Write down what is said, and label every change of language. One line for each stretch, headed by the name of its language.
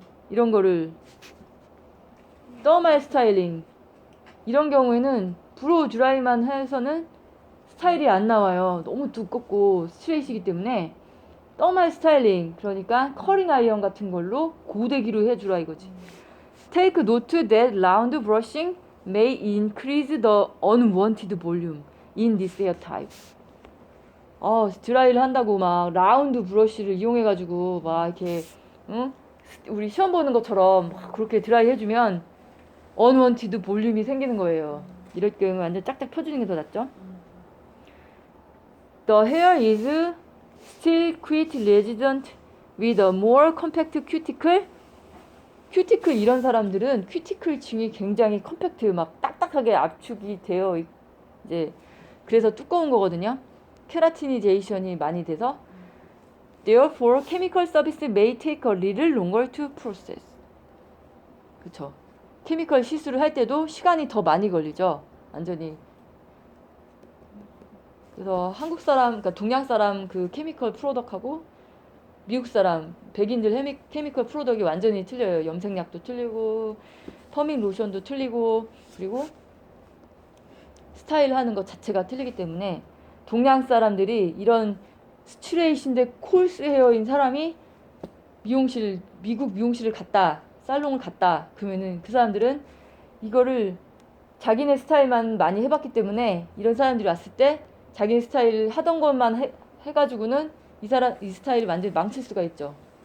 Korean: 이런 거를 thermal 스타일링. 이런 경우에는 브로우 드라이만 해서는 스타일이 안 나와요. 너무 두껍고 스트레이트이기 때문에 thermal 스타일링, 그러니까 커링 아이언 같은 걸로 고데기로 해주라 이거지.
English: Take note that round brushing may increase the unwanted volume in this hair type.
Korean: 드라이를 한다고 막 라운드 브러쉬를 이용해가지고 막 이렇게 우리 시험 보는 것처럼 막 그렇게 드라이 해주면 unwanted 볼륨이 생기는 거예요. 이럴 경우 완전 짝짝 펴주는 게 더 낫죠.
English: The hair is still quite resident with a more compact cuticle.
Korean: 큐티클 이런 사람들은 큐티클 층이 굉장히 컴팩트 막 딱딱하게 압축이 되어 이제 그래서 두꺼운 거거든요. 케라티니제이션이 많이 돼서
English: Therefore, chemical service may take a little longer to process.
Korean: 그쵸. 케미컬 시술을 할 때도 시간이 더 많이 걸리죠. 완전히. 그래서 한국 사람, 그러니까 동양 사람 그 케미컬 프로덕하고 미국 사람, 백인들 케미컬 프로덕이 완전히 틀려요. 염색약도 틀리고, 퍼밍 로션도 틀리고, 그리고 스타일 하는 것 자체가 틀리기 때문에 동양 사람들이 이런 스트레이트인데 콜스 헤어인 사람이 미국 미용실을 갔다, 살롱을 갔다, 그러면은 그 사람들은 이거를 자기네 스타일만 많이 해봤기 때문에 이런 사람들이 왔을 때 자기네 스타일 하던 것만 해가지고는 이 스타일을 완전히 망칠 수가 있죠.